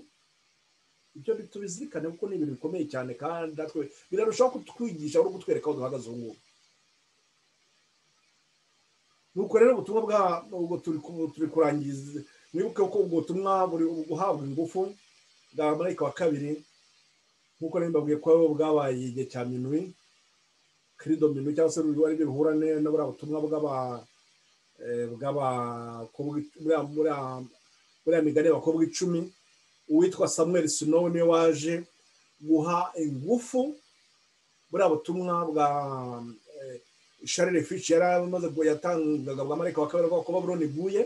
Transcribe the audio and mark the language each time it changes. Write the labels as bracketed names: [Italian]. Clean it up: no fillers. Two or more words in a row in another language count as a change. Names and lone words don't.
[Kinyarwanda] Ibyo tubizirikane kuko ni ibintu bikomeye cyane, kandi natwe birarushaho kutwigisha no kutwereka aho duhagaze ubu ngubu. Nuko rero ubutumwa ubwo turi kurangiza, mwibuke ko ubwo butumwa buri guhabwa ingufu bwa Marayika wa kabiri, nk'uko nabibabwiye ko bwabaye igihe cya minuit, [French] credo minuit, [Kinyarwanda] cyangwa se ari byo bihurane no buriya butumwa buriya migani y'abakobwa 10. Uwitwa Samuel Snow niwe waje guha ingufu buriya butumwa bwa Charles Fish yari amaze yatangaga bwa Marayika wa kabiri ko Babuloni iguye.